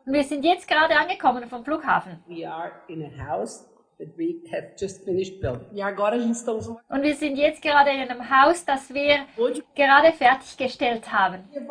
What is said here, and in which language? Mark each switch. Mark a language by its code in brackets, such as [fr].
[de] Wir sind jetzt gerade angekommen vom Flughafen. [en] We are in a house that we have just finished building. [pt] E agora a gente está... [de] Und wir sind jetzt gerade in einem Haus, das wir gerade fertiggestellt haben.